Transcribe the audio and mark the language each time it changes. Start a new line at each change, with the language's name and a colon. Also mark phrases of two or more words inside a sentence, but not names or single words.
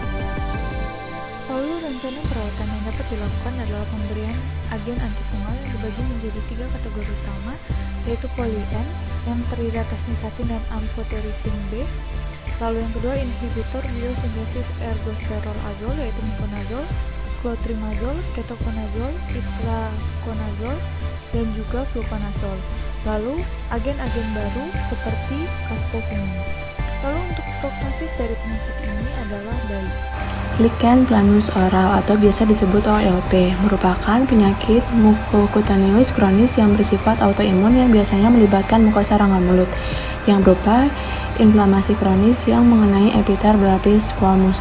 Indonesian: Lalu rencana perawatan yang dapat dilakukan adalah pemberian agen antifungal yang dibagi menjadi 3 kategori utama, yaitu poly-N yang terdiri atas nistatin dan amphotericin B. Lalu yang kedua inhibitor biosintesis ergosterol-azol yaitu miconazole, clotrimazole, ketoconazole, itraconazole, dan juga fluconazole. Lalu agen-agen baru seperti caspofungin. Lalu untuk prognosis dari penyakit ini adalah baik. Lichen planus oral atau biasa disebut OLP merupakan penyakit mucocutaneous kronis yang bersifat autoimun yang biasanya melibatkan mukosa rongga mulut yang berupa inflamasi kronis yang mengenai epitel berlapis squamosa.